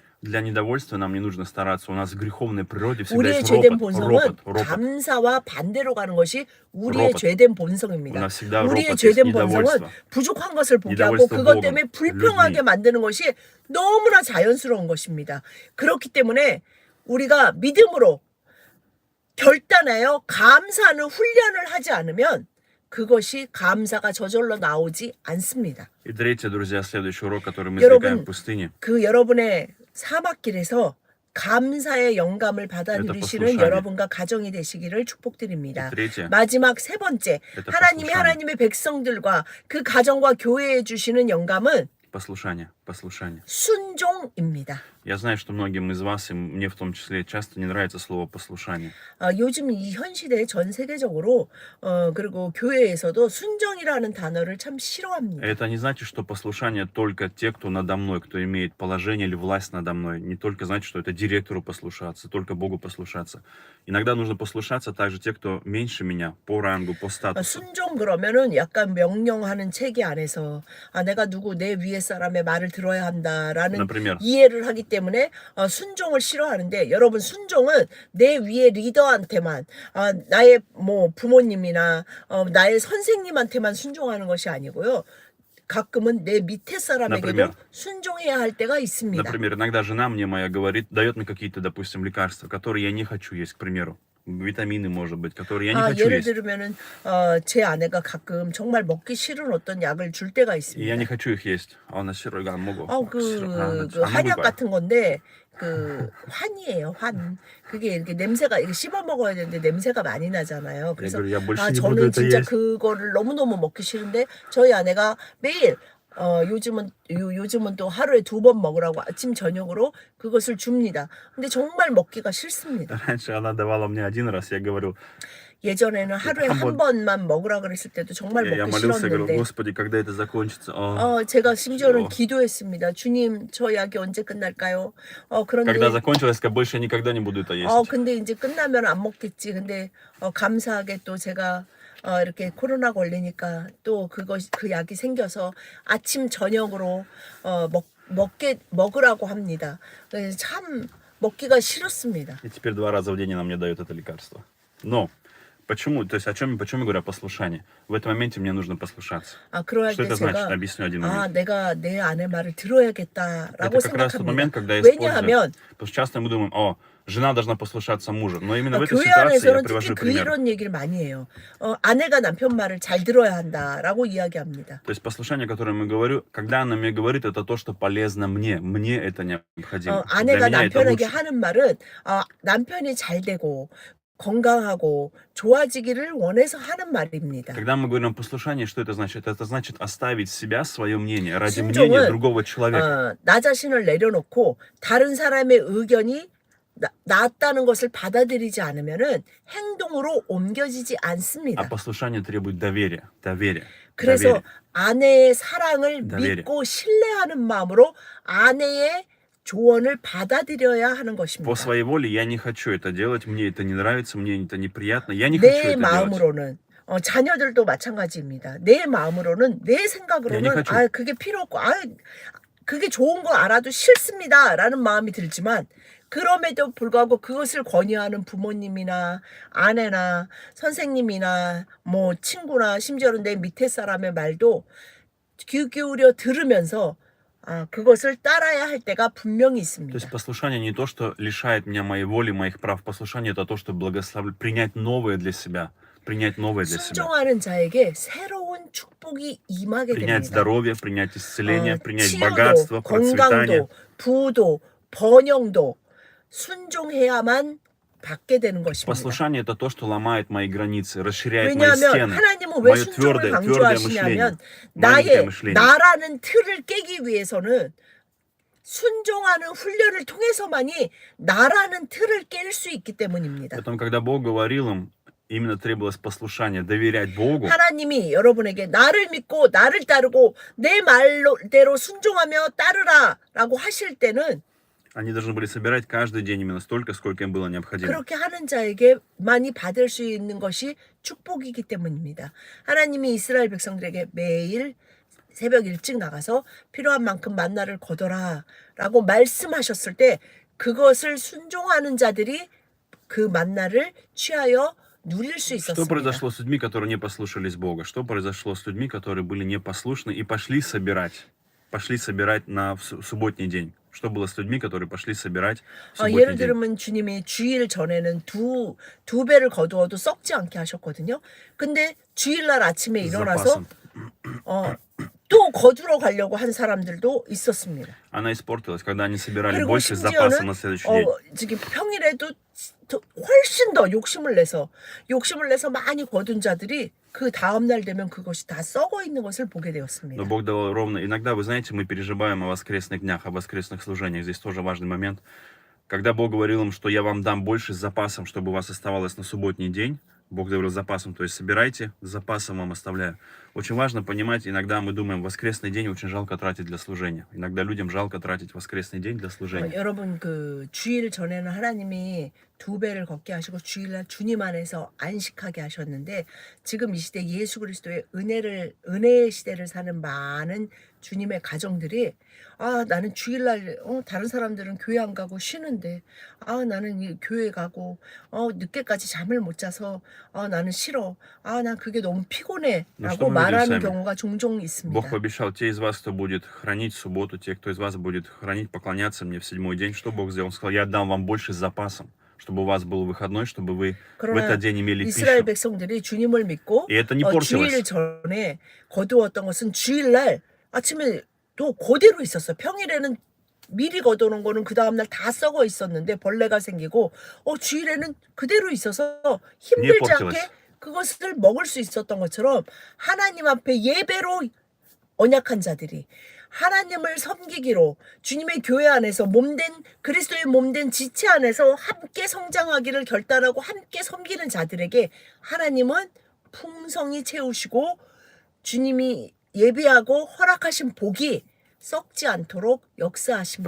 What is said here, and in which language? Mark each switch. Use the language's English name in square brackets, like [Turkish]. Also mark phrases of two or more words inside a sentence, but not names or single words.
[Russian] Для недовольства нам не нужно стараться. У нас в греховной природе всегда [Korean] 우리의 [Russian] есть [Korean] 죄된 [Russian] ропот, [Korean] 본성은 [Russian] ропот. [Korean] 감사와 반대로 가는 것이 우리의 [Russian] ропот. [Korean] 죄된 본성입니다. [Russian] У нас всегда [Korean] 우리의 [Russian] ропот, [Korean] 죄된 [Russian] есть [Korean] 본성은 [Russian] недовольство. [Korean] 부족한 것을 보게 하고 [Russian] недовольство [Korean] 그것 [Russian] Богом, [Korean] 때문에 불평하게 [Russian] людьми. [Korean] 만드는 것이 너무나 자연스러운 것입니다. 그렇기 때문에 우리가 믿음으로 결단하여 감사하는 훈련을 하지 않으면 그것이 감사가 저절로 나오지 않습니다. [Russian] И третье, друзья, следующий урок, который мы [Korean] 여러분, [Russian] извлекаем в пустыне, [Korean] 그 여러분의 사막길에서 감사의 영감을 받아 [Russian] Это [Korean] 누리시는 [Russian] послушание. [Korean] 여러분과 가정이 되시기를 축복드립니다. [Russian] И третье, [Korean] 마지막 세 번째, [Russian] Это [Korean] 하나님이 [Russian] послушание. [Korean] 하나님의 백성들과 그 가정과 교회에 주시는 영감은 [Russian] послушание. [Korean] 순종입니다. [Russian] Я знаю, что многим из вас, и мне в том числе, часто не нравится слово послушание. [Korean] 요즘 이 현 시대에 전 세계적으로 그리고 교회에서도 순종이라는 단어를 참 싫어합니다. [Russian] Это не значит, что послушание только те, кто надо мной, кто имеет положение или власть надо мной. Не только значит, что это директору послушаться, только Богу послушаться. Иногда нужно послушаться также те, кто меньше меня по рангу, по статусу. [Korean] 순종 그러면은 약간 명령하는 체계 안에서 내가 누구 내 위에 사람의 말을 들어야 한다라는 [Russian] Например, [Korean] 이해를 하기 때문에 순종을 싫어하는데 여러분 순종은 내 위에 리더한테만 나의 뭐 부모님이나 나의 선생님한테만 순종하는 것이 아니고요. 가끔은 내 밑에 사람에게도 [Russian] Например. [Korean] 순종해야 할 때가 있습니다. [Russian] например, иногда жена мне моя говорит, дает мне какие-то, допустим, лекарства, которые я не хочу есть, к примеру. Витамины, может быть, которые я не хочу [Korean] 예를 [Russian] есть. [Korean] 들면은 제 아내가 가끔 정말 먹기 싫은 어떤 약을 줄 때가 [Russian] И я не [Korean] 있습니다. [Russian] хочу их есть. А она все равно могу. [Korean] 그 [Russian] А [Korean] 한약 [Russian] могу. [Korean] 같은 건데 그 환이에요, 환. 그게 이렇게 냄새가 이게 씹어 먹어야 되는데 냄새가 많이 나잖아요. [Russian] Я [Korean] 그래서 [Russian] говорю, я больше не буду [Korean] 저는 [Russian] это [Korean] 진짜 [Russian] есть. [Korean] 그거를 너무너무 먹기 싫은데 저희 아내가 매일 요즘은 또 하루에 2번 먹으라고 아침 저녁으로 그것을 줍니다. 근데 정말 먹기가 싫습니다. [Russian] Раньше она давала мне один раз, я говорю, [Korean] 예전에는 하루에 한 한 번만 먹으라 그랬을 때도 정말 [Russian] я [Korean] 먹기 [Russian] молился, говорю, [Korean] 싫었는데 [Russian] Господи, когда это закончится? [Korean] 제가 심지어는 어. 기도했습니다. 주님, 저 약이 언제 끝날까요? [Russian] Когда [Korean] 그런데 [Russian] закончилось, я сказал, больше я никогда не буду это есть. [Korean] 근데 이제 끝나면 안 먹겠지. 근데 감사하게 또 제가 이렇게 코로나 걸리니까 또 그 약이 생겨서 아침 저녁으로 먹으라고 합니다. 그래서 참 먹기가 싫었습니다. [Russian] И теперь 2 раза в день она мне дает это лекарство. Но почему, то есть почему я говорю о послушании? В этом моменте мне нужно послушаться. [Korean] 그럴 [Russian] Что [Korean] 때 [Russian] это значит? [Korean] 제가 [Russian] Объясню один момент. [Korean] 내가 내 아내 말을 [Russian] Это [Korean] 들어야겠다라고 [Russian] как раз тот момент, [Korean] 생각합니다. [Russian] когда я использую. [Korean] 왜냐하면 [Russian] Потому что часто мы думаем, жена должна послушаться мужа. Но именно в этой [Korean] 교회 [Russian] ситуации я [Korean] 안에서는 [Russian] привожу [Korean] 특히 [Russian] пример. [Korean] 이런 얘기를 많이 해요. 아내가 남편 말을 잘 들어야 한다라고 이야기합니다. [Russian] То есть послушание, которое мы говорю, когда она мне говорит, это то, что полезно мне. Мне это необходимо. Для [Korean] 아내가 [Russian] меня это [Korean] 남편에게 [Russian] лучше. [Korean] 하는 말은 남편이 잘 되고 건강하고 좋아지기를 원해서 하는 말입니다. [Russian] Когда мы говорим о послушании, что это значит? Это значит оставить себя, свое мнение, ради [Korean] 신종은, [Russian] мнения другого человека. [Korean] 나 자신을 내려놓고 다른 사람의 의견이 낫다는 것을 받아들이지 않으면은 행동으로 옮겨지지 [Russian] А [Korean] 않습니다. [Russian] послушание требует доверия. Доверия. [Korean] 그래서 [Russian] доверия. [Korean] 아내의 사랑을 [Russian] доверие. [Korean] 믿고 신뢰하는 마음으로 아내의 조언을 받아들여야 하는 [Russian] По [Korean] 것입니다. [Russian] своей воле я не хочу это делать, мне это не нравится, мне это неприятно, я не хочу [Korean] 내 [Russian] это делать. [Korean] 마음으로는 자녀들도 마찬가지입니다. 내 마음으로는 내 생각으로는 [Russian] хочу. [Korean] 그게 필요 없고 그게 좋은 거 알아도 싫습니다라는 마음이 들지만 그럼에도 불구하고 그것을 권유하는 부모님이나 아내나 선생님이나 뭐 친구나 심지어는 내 밑에 사람의 말도 귀 기울여 들으면서 그것을 따라야 할 때가 분명히 [Russian] То [Korean] 있습니다. [Russian] есть послушание не то, что лишает меня моей воли, моих прав. Послушание это то, что принять новое для себя. Принять новое для себя. [Korean] 순종하는 자에게 새로운 축복이 임하게 [Russian] Принять [Korean] 됩니다. [Russian] здоровье, принять исцеление, принять [Korean] 치유도, [Russian] богатство, процветание. [Korean] 건강도, 부도, 번영도 순종해야만 받게 되는 것입니다. [Russian] Послушание это то, что ломает мои границы, расширяет мои [Korean] 왜냐하면 [Russian] стены. [Korean] 하나님은 왜 [Russian] мое [Korean] 순종을 [Russian] твердое [Korean] 강조하시냐면 [Russian] маленькое мышление. [Korean] 나라는 틀을 깨기 위해서는 순종하는 훈련을 통해서만이 나라는 틀을 깰 수 있기 때문입니다. [Russian] Поэтому, когда Бог говорил им, именно требовалось послушание, доверять Богу. [Korean] 하나님이 여러분에게 나를 믿고 나를 따르고 내 말대로 순종하며 따르라라고 하실 때는 [Russian] Они должны были собирать каждый день именно столько, сколько им было необходимо. [Korean] 그렇게 하는 자에게만이 받을 수 있는 것이 축복이기 때문입니다. 하나님이 이스라엘 백성들에게 매일 새벽 일찍 나가서 필요한 만큼 만나를 거둬라 라고 말씀하셨을 때 그것을 순종하는 자들이 그 만나를 취하여 누릴 수 [Russian] Что [Korean] 있었습니다. [Russian] произошло с людьми, которые не послушались Бога? Что произошло с людьми, которые были непослушны и пошли собирать на субботний день? Что было с людьми, которые пошли собирать в субботний [Korean] 예를 [Russian] день? [Korean] 들면 주님이 주일 전에는 두 배를 거두어도 썩지 않게 하셨거든요. 근데 주일날 아침에 [Russian] С [Korean] 일어나서 [Russian] запасом. [Korean] 또 거두러 가려고 한 사람들도 있었습니다. [Russian] Она испортилась, когда они собирали [Korean] 그리고 [Russian] больше запаса [Korean] 심지어는 [Russian] на следующий день. [Korean] 저기 평일에도 훨씬 더 욕심을 내서 많이 거둔 자들이 그 다음날 되면 그것이 다 썩어 있는 것을 보게 되었습니다. [Russian] Но Бог дал ровно. Иногда, вы знаете, мы переживаем о воскресных днях, о воскресных служениях. Здесь тоже важный момент. Когда Бог говорил им, что я вам дам больше с запасом, чтобы у вас оставалось на субботний день, Бог говорил с запасом, то есть собирайте, с запасом вам оставляю. Очень важно понимать, иногда мы думаем, воскресный день очень жалко тратить для служения. Иногда людям жалко тратить воскресный день для служения. [Korean] 여러분 그 주일 전에는 하나님이 2배를 걷게 하시고 주일날 주님 안에서 안식하게 하셨는데 지금 이 시대 예수 그리스도의 은혜의 시대를 사는 많은 주님의 가정들이 나는 주일날 다른 사람들은 교회 안 가고 쉬는데 나는 이 교회 가고 늦게까지 잠을 못 자서 나는 싫어. 난 그게 너무 피곤해. [Russian] Ну, что [Korean] 라고 [Russian] мы видим [Korean] 말하는 [Russian] сами? [Korean] 경우가 종종 [Russian] Бог [Korean] 있습니다. [Russian] пообещал, те из вас, кто будет хранить субботу, те, кто из вас будет хранить, поклоняться мне в 7-й день, что Бог сделал? Он сказал, я дам вам больше с запасом, чтобы у вас был выходной, чтобы вы в [Korean] 그러나 [Russian] этот день имели [Korean] 이스라엘 [Russian] пищу. [Korean] 백성들이 주님을 믿고 [Russian] И это не [Korean] 주일 [Russian] портилось. [Korean] 전에 거두었던 것은 주일날 아침에 또 그대로 있었어. 평일에는 미리 거두는 거는 그 다음날 다 썩어 있었는데 벌레가 생기고 주일에는 그대로 있어서 힘들지 portillas. 않게 그것을 먹을 수 있었던 것처럼 하나님 앞에 예배로 언약한 자들이 하나님을 섬기기로 주님의 교회 안에서 몸된 그리스도의 몸된 지체 안에서 함께 성장하기를 결단하고 함께 섬기는 자들에게 하나님은 풍성히 채우시고 주님이 예비하고 허락하신 복이 썩지 않도록 역사하십니다.